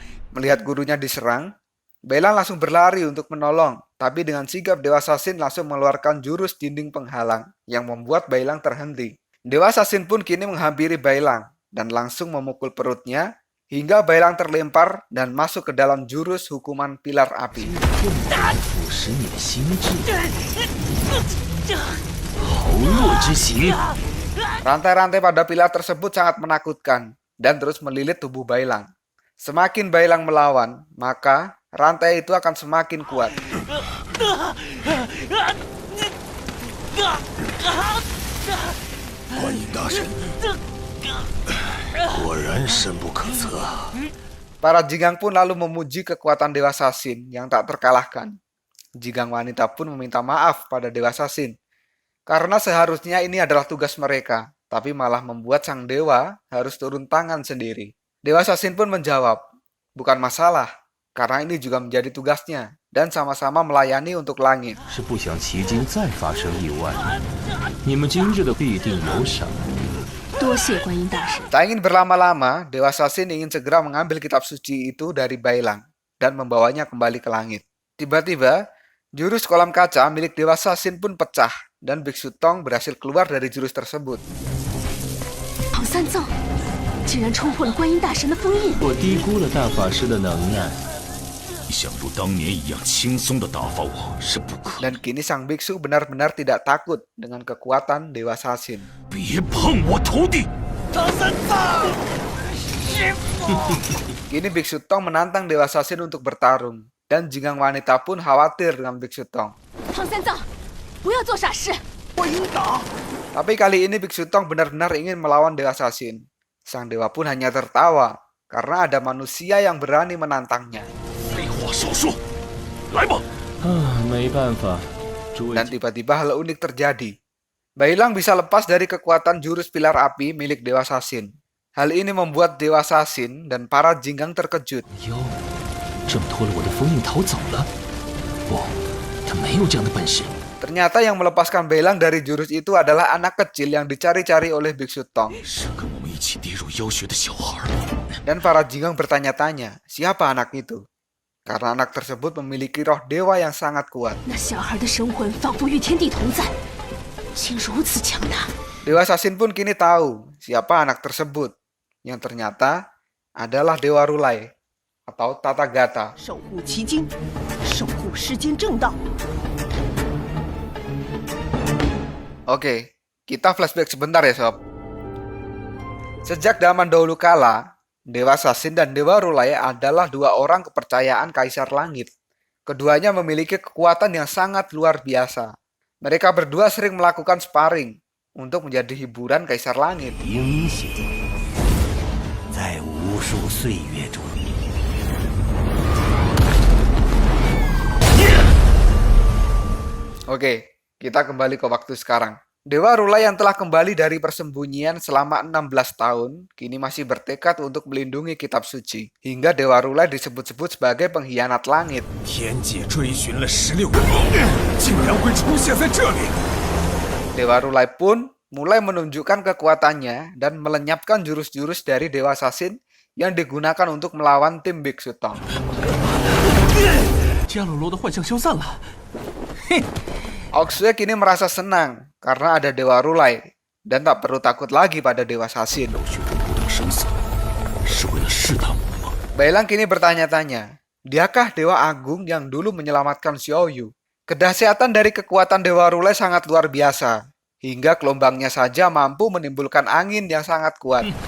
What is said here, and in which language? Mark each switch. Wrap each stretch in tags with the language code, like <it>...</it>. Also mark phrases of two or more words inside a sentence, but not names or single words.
<id>Melihat gurunya diserang, Bailang langsung berlari untuk menolong, tapi dengan sigap Dewa Sasin langsung mengeluarkan jurus dinding penghalang yang membuat Bailang terhenti. Dewa Sasin pun kini menghampiri Bailang dan langsung memukul perutnya hingga Bailang terlempar dan masuk ke dalam jurus hukuman pilar api.</id> <zh>腐蚀你的心智，豪弱之刑。</zh> <id>Rantai-rantai pada pilar tersebut sangat menakutkan dan terus melilit tubuh Bailang. Semakin Bailang melawan, maka rantai itu akan semakin kuat.</id> <zh>观音大神，果然深不可测啊！</zh> <id>Para Jinggang pun lalu memuji kekuatan Dewa Sasin yang tak terkalahkan. Jinggang wanita pun meminta maaf pada Dewa Sasin, karena seharusnya ini adalah tugas mereka, tapi malah membuat sang dewa harus turun tangan sendiri. Dewa Sasin pun menjawab, bukan masalah, karena ini juga menjadi tugasnya, dan sama-sama melayani untuk langit.</id> <zh>是不想奇经再发生意外，你们今日的必定有赏。多谢观音大神。</zh> <id>Tak ingin berlama-lama, Dewa Sasin ingin segera mengambil kitab suci itu dari Bailang dan membawanya kembali ke langit. Tiba-tiba, jurus kolam kaca milik Dewa Sasin pun pecah dan Biksu Tong berhasil keluar dari jurus tersebut.</id> <zh>唐三藏竟然冲破了观音大神的封印。我低估了大法师的能耐。想如当年一样轻松地打发我是不可。</zh> <id>Dan kini sang biksu benar-benar tidak takut dengan kekuatan Dewa Sasin.</id> <zh>别碰我徒弟！唐三藏，师傅。</zh> <id>Kini Biksu Tong menantang Dewa Sasin untuk bertarung, dan Jinggang wanita pun khawatir dengan Biksu Tong.</id> <zh>唐三藏，不要做傻事。观音党，</zh> <id>Tapi kali ini Biksu Tong benar-benar ingin melawan Dewa Sasin. Sang dewa pun hanya tertawa karena ada manusia yang berani menantangnya.</id> <zh>废话少说，来吧！没办法，诸位</zh> <id>Dan tiba-tiba hal unik terjadi. Bailang bisa lepas dari kekuatan jurus pilar api milik Dewa Sasin. Hal ini membuat Dewa Sasin dan para Jinggang terkejut.</id> <zh>妖挣脱了我的封印逃走了。不，他没有这样的本事。</zh> <id>Ternyata yang melepaskan Bailang dari jurus itu adalah anak kecil yang dicari-cari oleh Biksu Tong.</id> <zh>是跟我们一起跌入妖穴的小孩。</zh> <id>Dan para Jinggang bertanya-tanya, siapa anak itu? Karena anak tersebut memiliki roh dewa yang sangat kuat.</id> <zh>那小孩的神魂仿佛与天地同在，竟如此强大。</zh> <id>Dewa Sasin pun kini tahu siapa anak tersebut, yang ternyata adalah Dewa Rulai atau Tathagata.</id> <zh>守护奇经，守护世间正道。</zh> <id>Oke, kita flashback sebentar ya sob. Sejak zaman dahulu kala, Dewa Sasin dan Dewa Rulai adalah dua orang kepercayaan Kaisar Langit. Keduanya memiliki kekuatan yang sangat luar biasa. Mereka berdua sering melakukan sparring untuk menjadi hiburan Kaisar Langit.</id> <zh>英雄在无数岁月中。</zh> <id>Oke, kita kembali ke waktu sekarang. Dewa Rulai yang telah kembali dari persembunyian selama 16 tahun, kini masih bertekad untuk melindungi kitab suci. Hingga Dewa Rulai disebut-sebut sebagai pengkhianat langit.</id> <zh>天界追寻了16年，竟然会出现在这里。</zh> <id>Dewa Rulai pun mulai menunjukkan kekuatannya dan melenyapkan jurus-jurus dari Dewa Sasin yang digunakan untuk melawan tim Biksu Tong.</id> <zh>伽罗罗的幻象消散了，嘿，</zh> <id>Oxue kini merasa senang karena ada Dewa Rulai dan tak perlu takut lagi pada Dewa Sasin. Bailang kini bertanya-tanya, diakah Dewa Agung yang dulu menyelamatkan Xiaoyu? Kedahsyatan dari kekuatan Dewa Rulai sangat luar biasa, hingga gelombangnya saja mampu menimbulkan angin yang sangat kuat.</id>